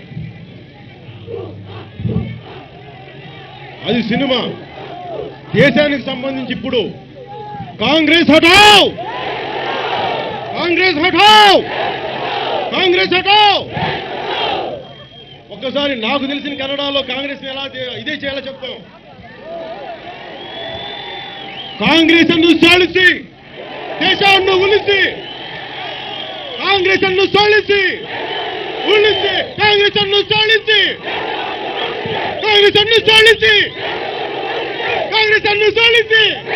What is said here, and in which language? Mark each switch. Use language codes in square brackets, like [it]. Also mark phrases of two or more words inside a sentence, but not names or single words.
[te] అది సినిమా. దేశానికి సంబంధించి ఇప్పుడు కాంగ్రెస్ హటావ్, కాంగ్రెస్ హటావ్, కాంగ్రెస్ హటావ్. ఒక్కసారి నాకు తెలిసిన కన్నడలో కాంగ్రెస్ ఎలా ఇదే చేయాలో చెప్తాం. [kn] ಕಾಂಗ್ರೆಸ್ ಅನ್ನು ಸೋಲಿಸಿ ದೇಶವನ್ನು ಉಳಿಸಿ, ಕಾಂಗ್ರೆಸ್ ಅನ್ನು ಸೋಲಿಸಿ ಉಳಿಸಿ, ಕಾಂಗ್ರೆಸ್ ಅನ್ನು ಸೋಲಿಸಿ, ಕಾಂಗ್ರೆಸ್ ಅನ್ನು ಸೋಲಿಸಿ, ಕಾಂಗ್ರೆಸ್ ಅನ್ನು ಸೋಲಿಸಿ.